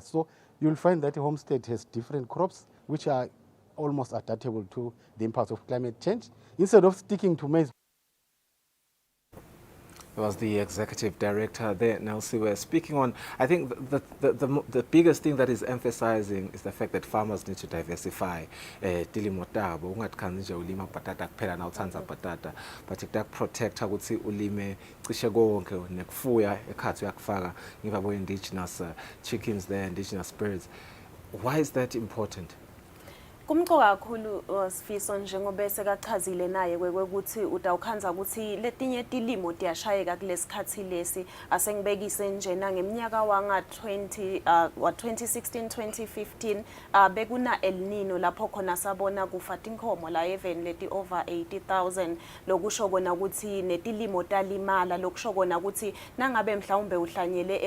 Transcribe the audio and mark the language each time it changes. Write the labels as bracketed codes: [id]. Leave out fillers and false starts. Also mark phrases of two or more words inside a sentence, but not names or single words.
[en] So you'll find that a homestead has different crops which are almost adaptable to the impacts of climate change, instead of sticking to maize. It was the Executive Director there, Nelsiwe, speaking on, I think the biggest thing that is emphasizing is the fact that farmers need to diversify. [ss] Tilimo tabo ungathikhanzi nje ulima patata kuphela na utsandza patata, but kutakuprotecta ukuthi ulime cishe konke nekufuya ekhathi uyakufaka ngivabo [en] indigenous chickens there, indigenous birds. Why is that important? [ss] Kumqoka kakhulu Sifiso njengoba esekachazile naye kwekuthi utawukhanza ukuthi letinye tilimo tiyashayeka kulesikhathi lesi asengibekise njena ngeminyaka wanga 2016-2015 bekuna El Nino lapho khona sabona kufa tinkomo la even leti over 80,000 lokusho kona ukuthi netilimo talimala lokusho kona ukuthi nangabe mhlawumbe uhlanyele